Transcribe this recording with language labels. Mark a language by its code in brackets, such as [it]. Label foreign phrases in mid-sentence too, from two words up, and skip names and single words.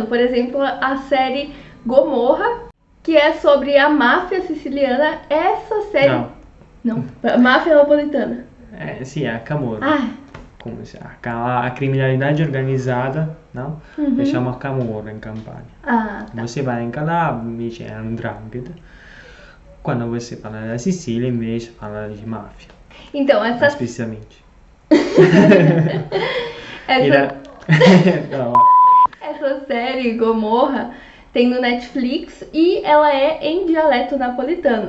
[pt] Por exemplo, a série Gomorra, que é sobre a máfia siciliana. Essa série... Não, a máfia napolitana. Sim, a Camorra. Como se a criminalidade organizada, não? Se chama Camorra em Campania. Tá. Você vai em Calabria, invece é 'ndrangheta. Quando você fala da Sicília, invece fala de máfia. Então, essa... Especialmente. Essa série, Gomorra, tem no Netflix e ela é em dialeto napolitano.